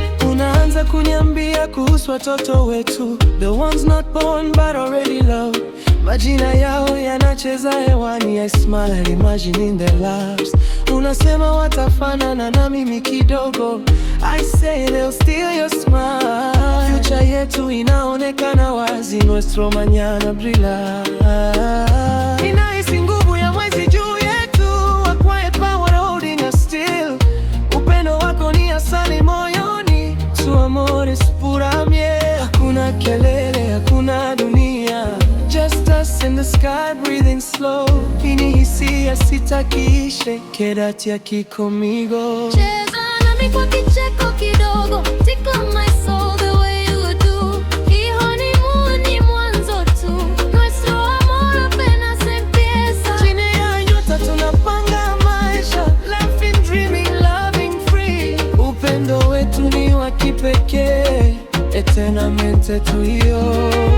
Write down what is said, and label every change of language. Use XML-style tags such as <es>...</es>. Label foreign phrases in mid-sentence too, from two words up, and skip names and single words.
<sw>Unaanza kuniambia kuhusu watoto wetu.</sw> <en>The ones not born but already loved.</en> <sw>Majina yao yanacheza hewani.</sw> <en>I smile imagining their lives.</en> <sw>Unasema watafanana na mimi kidogo.</sw> <en>I say they'll steal your smile.</en> <sw>Future yetu inaonekana wazi.</sw> <es>Nuestro mañana brilla.</es> <sw>Ninahisi nguvu ya mwezi juu yetu.</sw> <en>A quiet power holding us still.</en> <sw>Upendo wako ni asali moyoni.</sw> <es>Tu amor es pura miel.</es> <sw>Hakuna kelele, hakuna dunia.</sw> <en>Just us in the sky breathing slow.</en> <sw>Hii ni hisia sitaki ishe.</sw> <es>Quédate aquí conmigo.</es> <sw>Cheza nami kwa kicheko kidogo.</sw> <en>Tickle my soul the way you do.</en> <sw>Hii honeymoon ni mwanzo tu.</sw> <es>Nuestro amor apenas empieza.</es> <sw>Chini ya nyota tunapanga maisha.</sw> <en>Laughing, dreaming, loving free.</en> <sw>Upendo wetu ni wa kipekee.</sw> <es>Eternamente tuyo.</es>